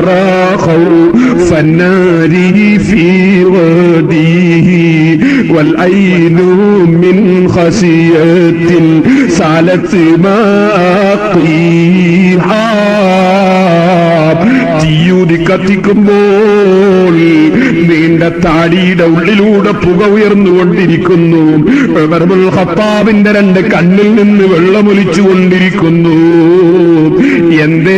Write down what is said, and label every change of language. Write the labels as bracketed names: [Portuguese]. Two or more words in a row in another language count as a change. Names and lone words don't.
[Arabic] خوف النار في غديه والعين من خشية سالت ماقيها. [Malayalam] തീയൂതി കത്തിക്കുമ്പോൾ നീണ്ട താടിയുടെ ഉള്ളിലൂടെ പുക ഉയർന്നുകൊണ്ടിരിക്കുന്നു. [Arabic] عمر ابن الخطاب [Malayalam] രണ്ട് കണ്ണിൽ നിന്ന് വെള്ളമൊലിച്ചു കൊണ്ടിരിക്കുന്നു. എന്തേ?